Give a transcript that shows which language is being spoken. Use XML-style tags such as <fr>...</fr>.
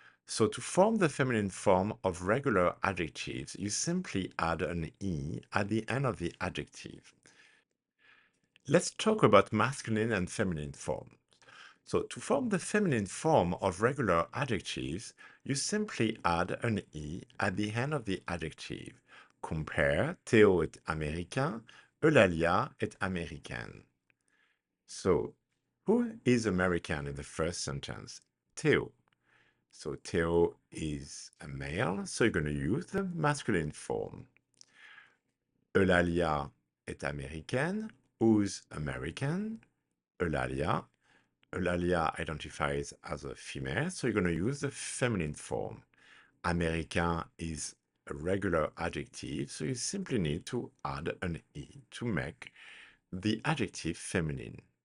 <en>So to form the feminine form of regular adjectives, you simply add an E at the end of the adjective. Let's talk about masculine and feminine forms. So to form the feminine form of regular adjectives, you simply add an E at the end of the adjective. Compare</en> <fr>Théo est américain, Eulalia est américaine.</fr> <en>So, who is American in the first sentence? Theo. So Theo is a male, so you're going to use the masculine form.</en> <fr>Eulalia est américaine.</fr> <en>Who's American? Eulalia. Eulalia identifies as a female, so you're going to use the feminine form. Américain is a regular adjective, so you simply need to add an E to make the adjective feminine.</en>